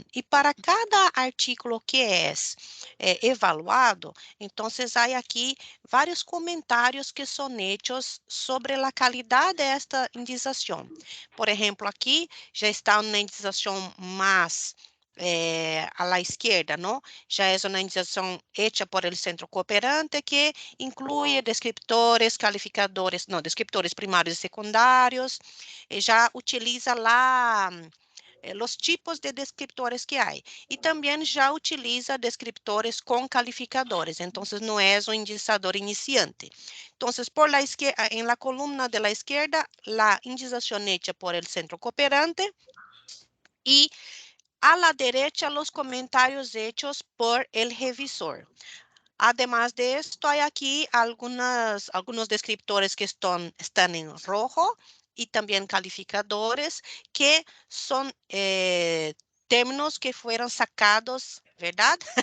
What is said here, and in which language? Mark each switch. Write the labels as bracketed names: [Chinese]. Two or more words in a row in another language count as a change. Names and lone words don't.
[Portuguese] E para cada artículo que é evaluado, então, há aqui vários comentários que são hechos sobre a qualidade desta indização. Por exemplo, aqui já está uma indicação mais [Spanish] a la izquierda, ¿no? [Portuguese] Já é uma indicação [Spanish] hecha por el centro cooperante [Portuguese] que inclui descriptores, calificadores, não, descriptores primários e secundários, já utiliza lá os tipos de descriptores que há. E também já utiliza descriptores com calificadores, então não é um indicador iniciante. Então, [Spanish] por la izquierda, en la columna de la izquierda, la indicación hecha por el centro cooperante y a la derecha los comentarios hechos por el revisor. Además de esto, hay aquí algunos descriptores que están en rojo y también calificadores que son términos que fueron sacados, ¿verdad?